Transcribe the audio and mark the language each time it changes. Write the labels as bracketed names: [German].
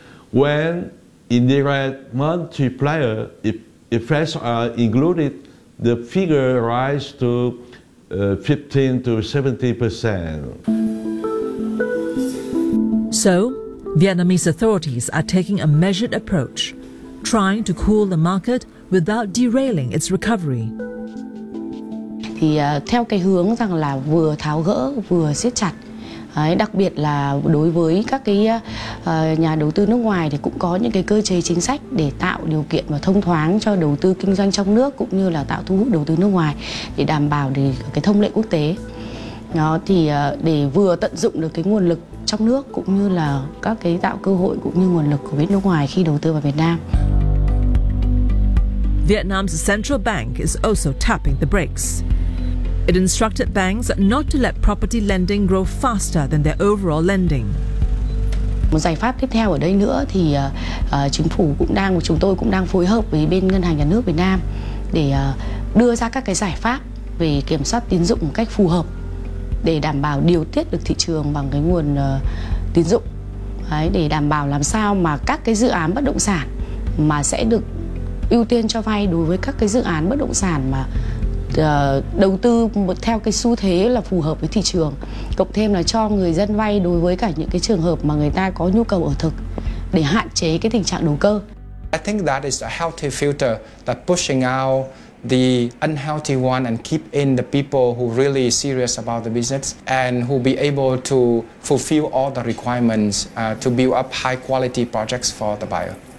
[English] When indirect multiplier effects are included, the figure rises to 15 to 70%. So, Vietnamese authorities are taking a measured approach, trying to cool the market without derailing its recovery. [Vietnamese] Thì theo cái hướng rằng là vừa tháo gỡ vừa siết chặt. Đặc biệt là đối với các cái nhà đầu tư nước ngoài thì cũng có những cái cơ chế chính sách để tạo điều kiện và thông thoáng cho đầu tư kinh doanh trong nước cũng như là tạo thu hút đầu tư nước ngoài để đảm bảo được cái thông lệ quốc tế. Đó thì để vừa tận dụng được cái nguồn lực trong nước cũng như là các cái tạo cơ hội cũng như nguồn lực của bên nước ngoài khi đầu tư vào Việt Nam. Vietnam's central bank is also tapping the brakes. It instructed banks not to let property lending grow faster than their overall lending. Một giải pháp tiếp theo ở đây nữa thì chính phủ cũng đang, chúng tôi cũng đang phối hợp với bên Ngân hàng Nhà nước Việt Nam để đưa ra các cái giải pháp về kiểm soát tín dụng một cách phù hợp để đảm bảo điều tiết được thị trường bằng cái nguồn tín dụng. Đấy, để đảm bảo làm sao mà các cái dự án bất động sản mà sẽ được ưu tiên cho vay đối với các cái dự án bất động sản mà đầu tư một theo cái xu thế là phù hợp với thị trường, cộng thêm là cho người dân vay đối với cả những cái trường hợp mà người ta có nhu cầu ở thực để hạn chế cái tình trạng đầu cơ. [English] I think that is a healthy filter that pushing out the unhealthy one and keep in the people who really serious about the business and who be able to fulfill all the requirements to build up high quality projects for the buyer.